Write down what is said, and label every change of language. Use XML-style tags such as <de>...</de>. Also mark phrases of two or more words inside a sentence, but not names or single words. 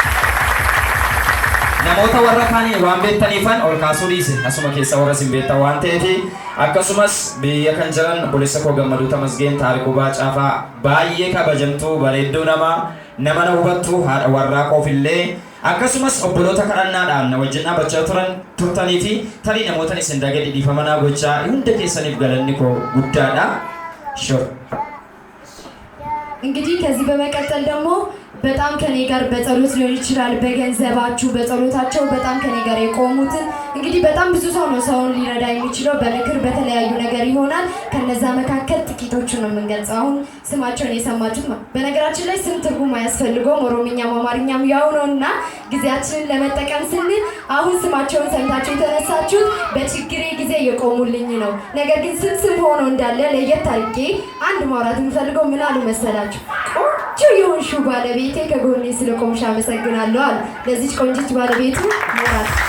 <om>namoota warra kaanii waan beektaniifan ol kaasuu dhiise asuma keessa warra sin beektan waan ta'eefi akkasumas biyya kan jiran obboleessa koo Gammaduu Tamasgeen Taarikuu Baacaafaa baay'ee kabajamtuu bareedduu nama na hubattu haadha warraa koofillee akkasumas obboloota kadhannaadhaan na wajjin dhaabachaa turtanii fi tarii namoota isin dagee dhiifamanaa gochaa hunda keessaniif galanni koo guddaadha.</om> <am>እንግዲህ ከዚህ በመቀጠል ደግሞ በጣም ከኔ ጋር በጸሎት ሊሆን ይችላል በገንዘባችሁ በጸሎታቸው በጣም ከኔ ጋር የቆሙትን እንግዲህ በጣም ብዙ ሰው ነው ሰውን ሊረዳ የሚችለው በምክር በተለያዩ ነገር ይሆናል ከነዛ መካከል ጥቂቶቹን ነው የምንገልጸው አሁን ስማቸውን የሰማችሁት ነው በነገራችን ላይ ስም ትርጉም አያስፈልገውም ኦሮምኛም አማርኛም ያው ነውና ጊዜያችንን ለመጠቀም ስንል አሁን ስማቸውን ሰምታችሁ የተነሳችሁት በችግሬ ጊዜ የቆሙልኝ ነው ነገር ግን ስም ሆኖ እንዳለ ለየት አድርጌ አንድ ማውራት የምፈልገው ምን አሉ መሰላችሁ ቆንጆ የሆንሹ ባለቤቴ ከጎኔ ስለቆምሽ አመሰግናለሁ አሉ ለዚች ቆንጆች ባለቤቱ ሞራል</am>